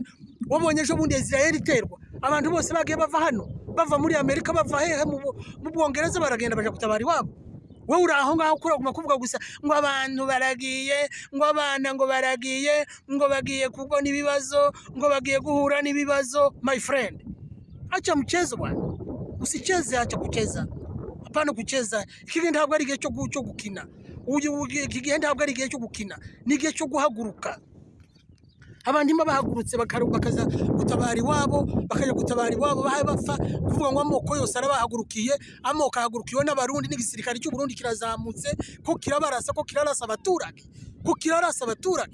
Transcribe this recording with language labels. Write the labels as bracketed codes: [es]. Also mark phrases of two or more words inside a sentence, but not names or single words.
[rw] Wabonye ejo bundi Israel iterwa, abantu bose bagiye bava hano, bava muri Amerika, bava hehe mu Bwongereza, baragenda baje gutabara iwabo. Wowe uri aho ngaho kuraguma kuvuga gusa ngo abantu baragiye, ngo abana ngo baragiye, ngo bagiye kubona ibibazo, ngo bagiye guhura n'ibibazo. [en] My friend, [sw] acha mchezo bwana, usicheze, acha kucheza. Hapana kucheza, [rw] iki ntabwo ari igihe cyo gukina. Iki gihe ntabwo ari igihe cyo gukina, ni igihe cyo guhaguruka. abantu imba bahagurutse bakaza gutabara iwabo, bakaja gutabara iwabo bahaye bapfa kuvuga ngo amoko yose arabahagurukiye, amoko ahagurukiwe n'abarundi n'igisirikare cy'u Burundi kirazamutse ko kirabarasa, ko kirarasa abaturage, ko kirarasa abaturage.